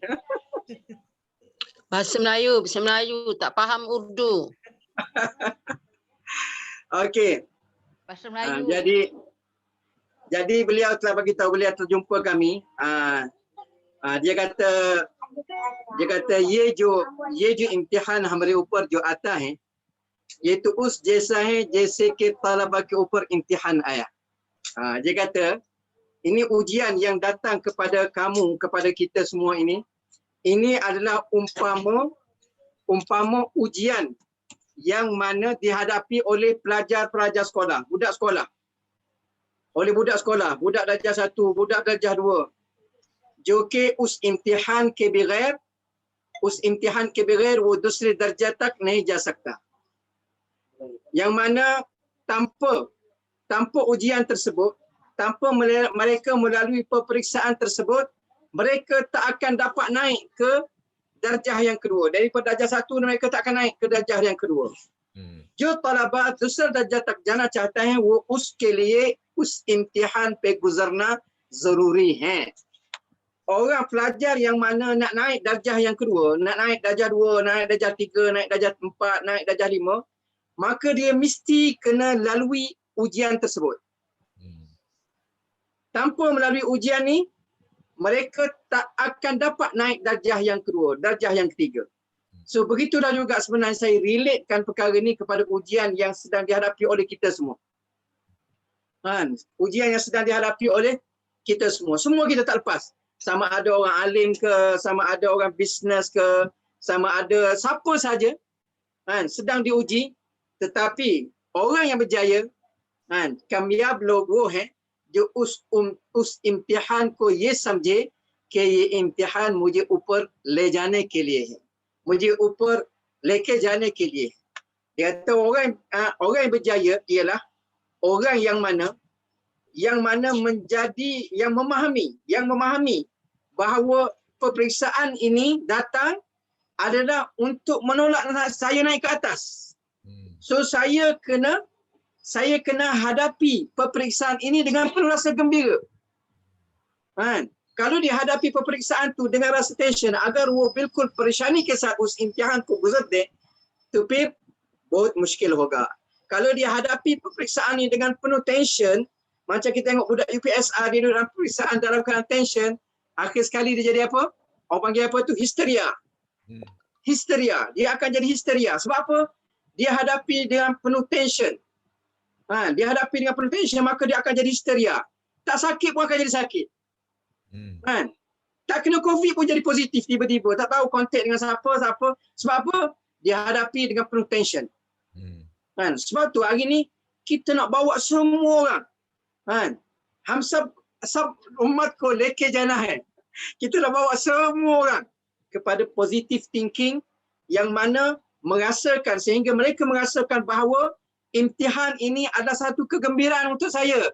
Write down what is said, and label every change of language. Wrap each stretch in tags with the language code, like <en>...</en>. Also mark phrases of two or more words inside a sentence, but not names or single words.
<ms>Bahasa Melayu, tak faham Urdu. Okey. Bahasa Melayu. Jadi beliau telah bagi tahu, beliau terjumpa kami. Dia kata</ms> <ur>یہ جو امتحان ہمارے اوپر جو آتا ہے یہ تو اس جیسا ہے جیسے کہ طلبہ کے اوپر امتحان آیا.</ur> <ms>Dia kata ini ujian yang datang kepada kamu, kepada kita semua ini adalah umpama ujian yang mana dihadapi oleh pelajar-pelajar sekolah, budak sekolah. Oleh budak sekolah, budak darjah 1, budak darjah 2.</ms> <ur>جو کہ اس امتحان کے بغیر وہ دوسرے درجہ تک نہیں جا سکتا.</ur> <ms>Yang mana tanpa ujian tersebut, tanpa mereka melalui peperiksaan tersebut, mereka tak akan dapat naik ke darjah yang kedua. Daripada darjah 1 mereka tak akan naik ke darjah yang kedua.</ms> <ur>جو طلبہ دوسرا درجہ تک جانا چاہتا ہے وہ اس کے لیے اس امتحان پہ گزرنا ضروری ہے.</ur> <ms>Orang pelajar yang mana nak naik darjah yang kedua, nak naik darjah 2, naik darjah 3, naik darjah 4, naik darjah 5, maka dia mesti kena lalui ujian tersebut. Tanpa melalui ujian ni, mereka tak akan dapat naik darjah yang kedua, darjah yang ketiga. So begitulah juga sebenarnya saya relatekan perkara ni kepada ujian yang sedang dihadapi oleh kita semua. Ujian yang sedang dihadapi oleh kita semua. Semua kita tak lepas. Sama ada orang alim ke, sama ada orang bisnes ke, sama ada siapa saja sedang diuji, tetapi orang yang berjaya</ms> <ur>کامیاب لوگ وہ ہیں جو اس امتحان کو یہ سمجھے کہ یہ امتحان مجھے اوپر لے جانے کے لیے ہے، مجھے اوپر لے کے جانے کے لیے ہے.</ur> <ms>Dia kata orang yang berjaya ialah orang yang mana menjadi yang memahami bahawa peperiksaan ini datang adalah untuk menolak saya naik ke atas. So saya kena hadapi peperiksaan ini dengan penuh rasa gembira. Kalau dihadapi peperiksaan tu dengan rasa tension, agar</ms> <ur>وہ بالکل پریشانی کے ساتھ اس امتحان کو گزر دے، تو پھر بہت مشکل ہوگا.</ur> <ms>Kalau dihadapi peperiksaan ini dengan penuh tension, macam kita tengok budak UPSR dia dalam peperiksaan dalam keadaan tension, akhir sekali dia jadi apa? Orang panggil apa tu? Histeria. Histeria. Dia akan jadi histeria. Sebab apa? Dia hadapi dengan penuh tension. Dia hadapi dengan penuh tension, maka dia akan jadi histeria. Tak sakit pun akan jadi sakit. Tak kena COVID pun jadi positif tiba-tiba. Tak tahu kontak dengan siapa. Sebab apa? Dia hadapi dengan penuh tension. Sebab tu hari ni kita nak bawa semua orang.</ms> <ur>ہم سب امت کو لے کے جانا ہے.</ur> <ms>Kita nak bawa semua orang kepada</ms> <en>positive thinking</en> <ms>yang mana merasakan, sehingga mereka merasakan bahawa imtihan ini adalah satu kegembiraan untuk saya.</ms>